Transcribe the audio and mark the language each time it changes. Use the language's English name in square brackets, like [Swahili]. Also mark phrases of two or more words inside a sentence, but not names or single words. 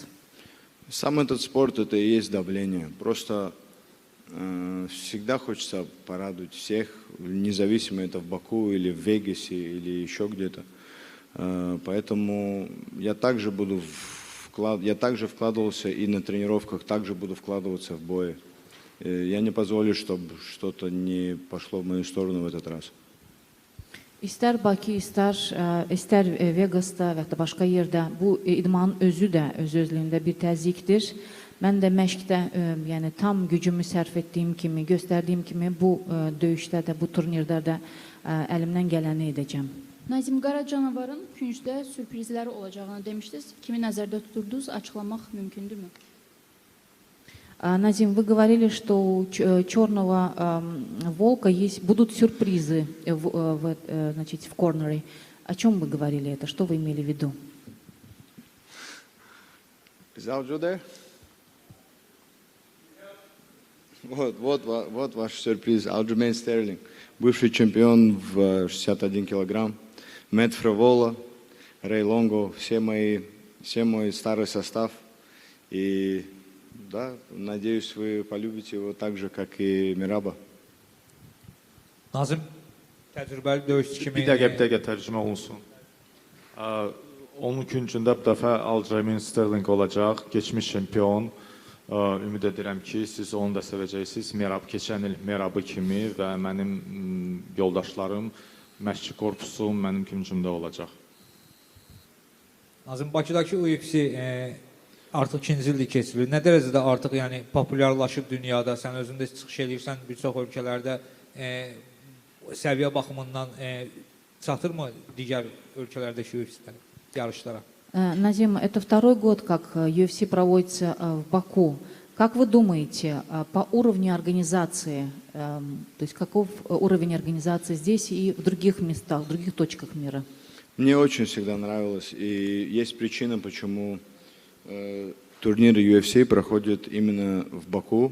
[Russian] Сам этот спорт — это и есть давление. Просто всегда хочется порадовать всех, независимо это в Баку или в Вегасе или еще где-то. Поэтому я также вкладывался и на тренировках, также буду вкладываться в бои. Я не позволю, чтобы что-то не пошло в мою сторону в этот раз. [Azerbaijani] İstər Bakı, istər Vegasda və ya başqa yerdə bu idmanın özü də öz-özlüyündə bir təzyiqdir. Mən də məşqdə yəni tam gücümü sərf etdiyim kimi, göstərdiyim kimi bu döyüşdə də, bu turnirdə də əlimdən gələni edəcəm. Nazim, Qara Canavarın küncdə sürprizləri olacağını demişdiniz. Kimi nəzərdə tuturdunuz, açıqlamaq mümkündürmü? [Russian] Назим, вы говорили, что у черного волка будут сюрпризы значит, в корнере. О чем вы говорили это? Что вы имели в виду? [English] Is Aljo there? [Russian] Вот ваш сюрприз. Aljamain Sterling, бывший чемпион в 61 килограмм. Мэтт Фривола, Рэй Лонго, все мой старый состав. И да, надеюсь, вы полюбите его так же, как и Мираба. [Azerbaijani] Nazim, təcrübəli döyüşçü kimi... Bir dəqiqə tərcümə olunsun. Onun küncündə bu dəfə Aljamain Sterling olacaq, keçmiş çempion. Ümid edirəm ki, siz onu da sevəcəksiniz. Merab, keçən il Merabı kimi və mənim yoldaşlarım, məşqçi korpusum mənim küncümdə olacaq. Nazim, Bakıdakı UFC artıq 2-ci ildir keçirilir. Nə dərəcədə artıq yəni populyarlaşıb dünyada, sən özündə çıxış edirsən bir çox ölkələrdə səviyyə baxımından çatırmı digər ölkələrdəki UFC yarışlara? [Russian] Назим, это второй год, как UFC проводится в Баку. Как вы думаете, по уровню организации, то есть каков уровень организации здесь и в других местах, в других точках мира? Мне очень всегда нравилось, и есть причина, почему турниры UFC проходят именно в Баку.